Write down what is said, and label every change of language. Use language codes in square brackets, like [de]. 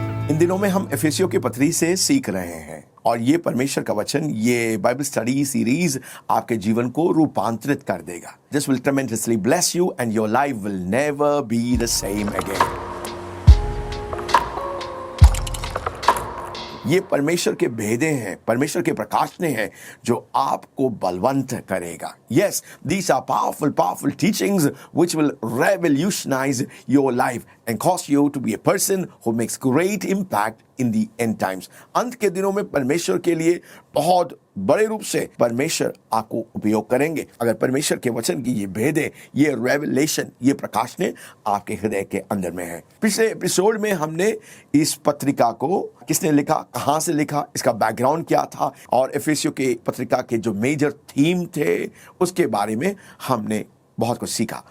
[hi] इन दिनों में हम एफेसियों की पत्री से सीख रहे हैं और ये परमेश्वर का वचन, ये बाइबल स्टडी सीरीज आपके जीवन को रूपांतरित कर देगा. [en] This will tremendously bless you and your life will never be the same again. [hi] ये परमेश्वर के भेदे हैं, परमेश्वर के प्रकाशने हैं जो आपको बलवंत करेगा. [en] Yes, these are powerful teachings which will revolutionize your life and cause you to be a person who makes great impact in the end times. [hi] अंत के दिनों में परमेश्वर के लिए बहुत बड़े रूप से परमेश्वर आपको उपयोग करेंगे अगर परमेश्वर के वचन की ये भेदे, ये रेवलेशन, ये प्रकाशने आपके हृदय के अंदर में है. पिछले एपिसोड में हमने इस पत्रिका को किसने लिखा, कहां से लिखा, इसका बैकग्राउंड क्या था और एफेसियों के पत्रिका के जो मेजर थीम थे उसके बारे में हमने बहुत कुछ सीखा.